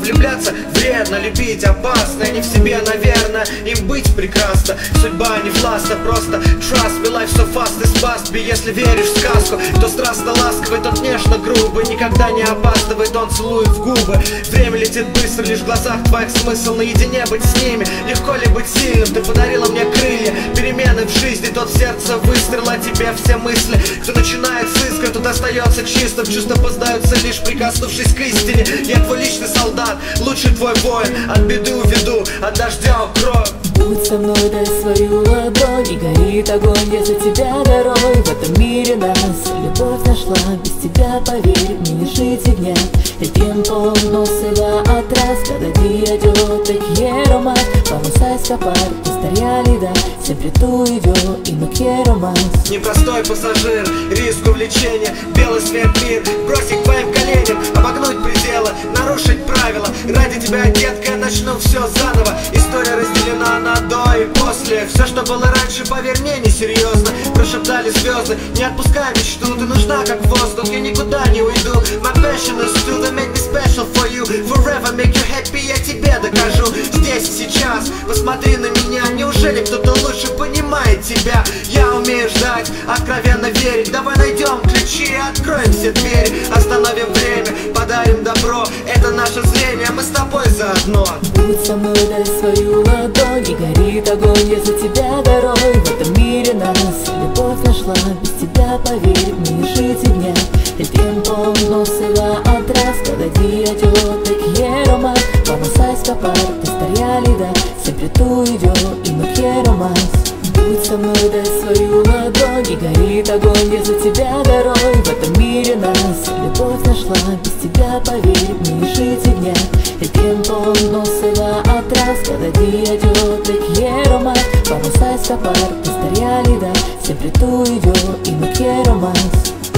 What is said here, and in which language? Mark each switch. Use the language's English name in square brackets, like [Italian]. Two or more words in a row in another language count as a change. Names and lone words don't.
[Russian] Влюбляться вредно, любить опасно, не в себе, наверное, им быть прекрасно. Судьба не властна, просто [English] trust me, life so fast is must be. [Russian] Если веришь в сказку, кто страстно ласковый, тот нежно грубый, никогда не опаздывает, он целует в губы. Время летит быстро, лишь в глазах твоих смысл, наедине быть с ними. Легко ли быть сильным, ты подарила мне крылья, перемены в жизни, тот в сердце выстрел, о тебе все мысли. Кто начинает с искры, тот остается чистым, чувства познаются лишь прикоснувшись к истине. Я твой личный солдат, лучший твой воин, от беды уведу, от дождя укрою. Будь со мной, дай свою ладонь, и горит огонь, я за тебя горой. В этом мире нас любовь нашла, без тебя, поверь, мне не жить и дня. [Spanish] El tiempo no se va atrás, cada día yo te quiero más. Vamos a escapar de esta realidad, siempre tú y yo, y no quiero más. [Russian] Непростой пассажир, риск увлечения, белый свет мир, бросить к твоим коленям, обогнуть пределы, нарушить правила. Ради тебя, детка, я начну все заново. История разделена на до и после. Все, что было раньше, поверь мне, несерьезно. Прошептали звезды, не отпускай мечту, ты нужна как воздух, я никуда не уйду. [English] My passion is to make me special for you. Forever make you happy, [Russian] я тебе докажу. Здесь и сейчас, посмотри на меня. Неужели кто-то лучше понимает тебя? Я умею ждать, откровенно верить. Давай найдем ключи и откроем все двери. Остановим время, подарим добро. Это наше зрение, мы с тобой заодно. Будь со мной, дай свою ладонь, и горит огонь, я за тебя горой. В этом мире нас любовь нашла, без тебя, поверь, мне не жить и дня. [Spanish] El tiempo no se va atrás, cada día yo te quiero más. Vamos a escapar de esta realidad, siempre tú y yo, y no quiero más. [Russian] Будь со мной, дай свою ладонь, и горит огонь, я за тебя горой. В этом мире нас любовь нашла, без тебя, поверь, мне не жить и дня. [Spanish] El tiempo no se va atrás, cada día yo te quiero más. Vamos a escapar de esta realidad, siempre tú y yo, y no quiero más.